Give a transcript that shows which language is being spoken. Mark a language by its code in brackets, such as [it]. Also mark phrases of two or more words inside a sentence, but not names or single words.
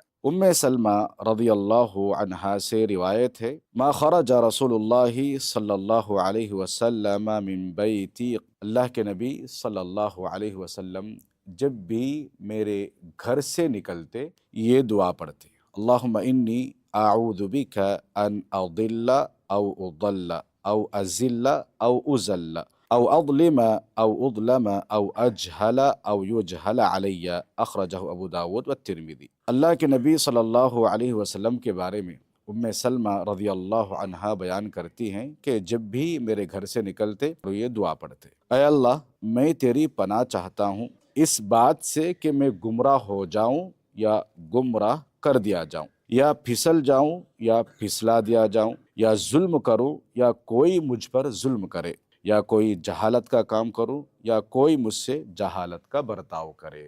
[ur] ام سلمہ رضی اللہ عنہا سے روایت ہے، [ar] ما خرج رسول اللہ صلی اللہ علیہ وسلم من بیتی، [ur] اللہ کے نبی صلی اللہ علیہ وسلم جب بھی میرے گھر سے نکلتے یہ دعا پڑھتے، [ar] اللہم انی اعوذ بک ان اضل او اضل او ازل او ازل او اظلم او اظلم او اجہل او یجہل علی، اخرجہ ابو داود والترمذی۔ [ur] اللہ کے نبی [ar] صلی اللہ علیہ وسلم [ur] کے بارے میں ام سلمہ [ar] رضی اللہ عنہا [ur] بیان کرتی ہیں کہ جب بھی میرے گھر سے نکلتے تو یہ دعا پڑھتے، اے اللہ میں تیری پناہ چاہتا ہوں اس بات سے کہ میں گمراہ ہو جاؤں یا گمراہ کر دیا جاؤں، یا پھسل جاؤں یا پھسلا دیا جاؤں، یا ظلم کروں یا کوئی مجھ پر ظلم کرے، یا کوئی جہالت کا کام کروں یا کوئی مجھ سے جہالت کا برتاؤ کرے۔